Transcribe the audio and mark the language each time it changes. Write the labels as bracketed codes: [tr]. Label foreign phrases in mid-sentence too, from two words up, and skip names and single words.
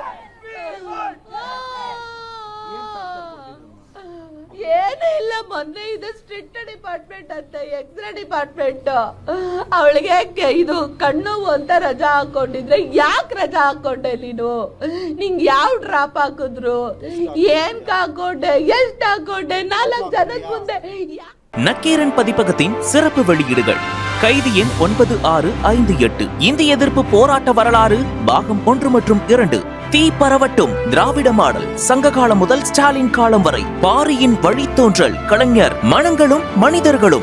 [kn] ಏನು ಇಲ್ಲ, ಮೊನ್ನೆ ಇದು ಸ್ಟ್ರಿಕ್ಟ್ ಡಿಪಾರ್ಟ್ಮೆಂಟ್ ಅಂತ, ಎಕ್ಸ್ರೇ ಡಿಪಾರ್ಟ್ಮೆಂಟ್. ಅವಳಿಗೆ ಇದು ಕಣ್ಣು ಅಂತ ರಜಾ ಹಾಕೊಂಡಿದ್ರೆ, ಯಾಕೆ ರಜಾ ಹಾಕೊಂಡೆ ನೀನು? ನಿಂಗೆ ಯಾವ ಡ್ರಾಪ್ ಹಾಕಿದ್ರು, ಏನ್ ಹಾಕೊಂಡೆ, ಎಷ್ಟು ಹಾಕೊಂಡೆ, 4 ಜನದ ಮುಂದೆ. [ta] நக்கீரன் பதிப்பகத்தின் சிறப்பு வெளியீடுகள். கைதி எண் 9658, இந்திய எதிர்ப்பு போராட்ட வரலாறு பாகம் 1 மற்றும் 2, தீ பரவட்டும், திராவிட மாடல், சங்ககாலம் முதல் ஸ்டாலின் காலம் வரை, பாரியின் வழித்தோன்றல், கலைஞர், மனங்களும் மனிதர்களும்.